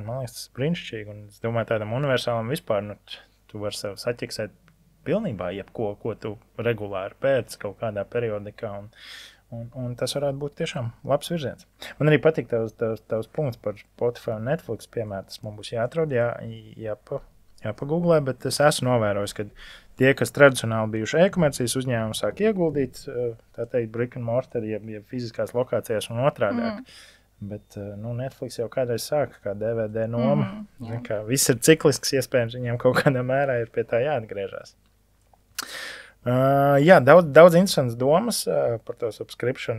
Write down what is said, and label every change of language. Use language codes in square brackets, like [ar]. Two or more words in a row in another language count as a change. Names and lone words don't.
[lv] Man liekas, tas ir brīnišķīgi, un es domāju, tādam universālam vispār, tu vari sev saķiksēt pilnībā jebko, ko tu regulāri pēc kaut kādā periodikā, un tas varētu būt tiešām labs virziens. Man arī patīk tavs punkts par Spotify un Netflix, piemēram, tas man būs jāatrod, jāpagooglē, bet es esmu novērojis, ka tie, kas tradicionāli bijuši e-komercijas uzņēmumi, sāk ieguldīt, tā teikt, [en] brick and mortar, [lv] ja fiziskās lokācijās un otrādāk. Bet Netflix jau kādreiz sāka kā DVD noma. Viss ir ciklisks, iespējams, viņiem kaut kādā mērā ir pie tā jāatgriežas. Daudz interesants domas par to subscription.